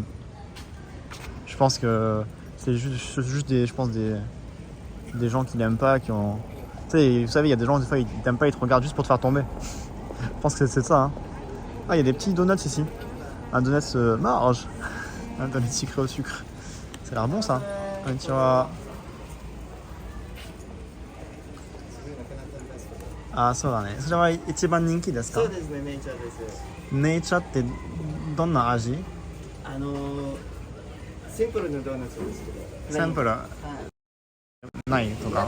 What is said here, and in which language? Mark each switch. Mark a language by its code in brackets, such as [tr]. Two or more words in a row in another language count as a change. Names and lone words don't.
[fr] Je pense que c'est juste des gens qui l'aiment pas, qui ont... Tu sais, vous savez, il y a des gens, des fois, ils t'aiment pas, ils te regardent juste pour te faire tomber. Je pense que c'est ça. Hein. Ah, il y a des petits donuts ici. Un donut marge. Un donut sucré au sucre. Ça a l'air bon, ça. Un petit... [ja] あ、そうだね。それは一番人気ですか？そうですね、ネイチャーです。ネイチャーってどんな味？シンプルなドーナツですけど。サンプルないとか。